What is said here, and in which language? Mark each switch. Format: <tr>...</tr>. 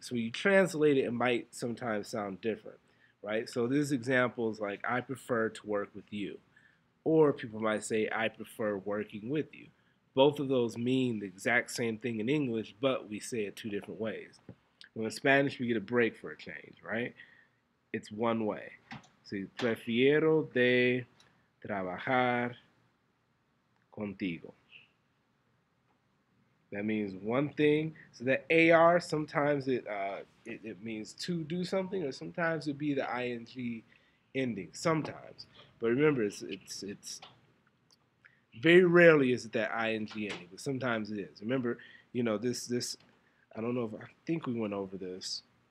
<en>So when you translate it, it might sometimes sound different, right? So this example is like, I prefer to work with you. Or people might say, I prefer working with you. Both of those mean the exact same thing in English, but we say it two different ways. Well, in Spanish, we get a break for a change, right? It's one way.</en> <es>So, prefiero de trabajar contigo.</es> <en>That means one thing. So that AR, sometimes it means to do something, or sometimes it be the ing ending. Sometimes, but remember, it's very rarely is it that ing ending, but sometimes it is. Remember, you know this. I don't know if I think we went over this.</en>